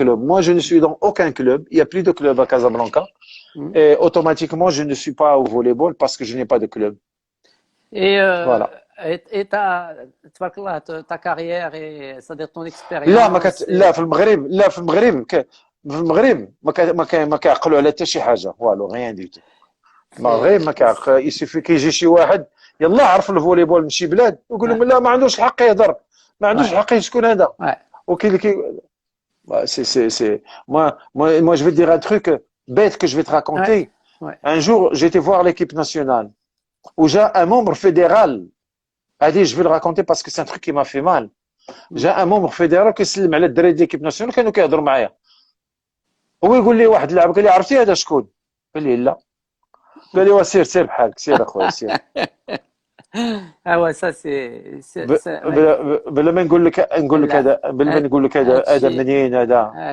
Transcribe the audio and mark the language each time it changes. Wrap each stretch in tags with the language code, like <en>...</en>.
<fr>Moi, je ne suis dans aucun club. Il n'y a plus de club à Casablanca. Et automatiquement, je ne suis pas au volleyball parce que je n'ai pas de club. Et voilà. Et ta carrière, c'est-à-dire ton expérience.</fr> <ar>لا في المغرب ما كيعقلوا على حتى شي حاجه والو غيان ديتو المغرب ما كيعقل يسوفي كيجي شي واحد يلا عرف الفوليبول من شي بلاد ويقول لهم لا ما عندوش الحق يهضر ما عندوش الحق شكون هذا وكاين</ar> <fr>c'est moi je vais te dire un truc bête que je vais te raconter. Un jour j'étais voir l'équipe nationale où j'ai un membre fédéral. Allez, je vais le raconter parce que c'est un truc qui m'a fait mal. J'ai un membre fédéral qui</fr> <ar>سلم على الدراري ديال</ar> <fr>l'équipe nationale</fr> <ar>كانوا كيهضروا معايا. هو يقول لي واحد اللاعب قال لي عرفتي هذا شكون؟ قال لي لا. قال لي سير بحالك سير اخويا سير. ايوا سا سي بلا ما نقول لك هذا بلا ما نقول لك هذا منين هذا.</ar>